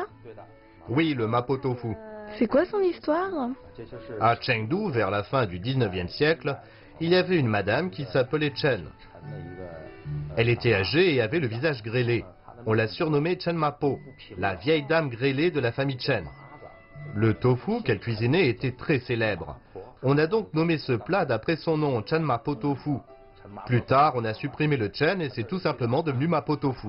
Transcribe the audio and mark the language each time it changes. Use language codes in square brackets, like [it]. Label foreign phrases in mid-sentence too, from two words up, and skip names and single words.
[zh] 对的， [fr] Oui, le mapo tofu. C'est quoi son histoire? [zh] 这就是 [fr] À Chengdu, vers la fin du 19e siècle, il y avait une madame qui s'appelait Chen. [zh] 陈的一个 [fr] Elle était âgée et avait le visage grêlé. On l'a surnommée Chen Mapo, la vieille dame grêlée de la famille Chen. Le tofu qu'elle cuisinait était très célèbre. On a donc nommé ce plat d'après son nom, Chen Mapo Tofu. Plus tard, on a supprimé le Chen et c'est tout simplement devenu Mapo Tofu.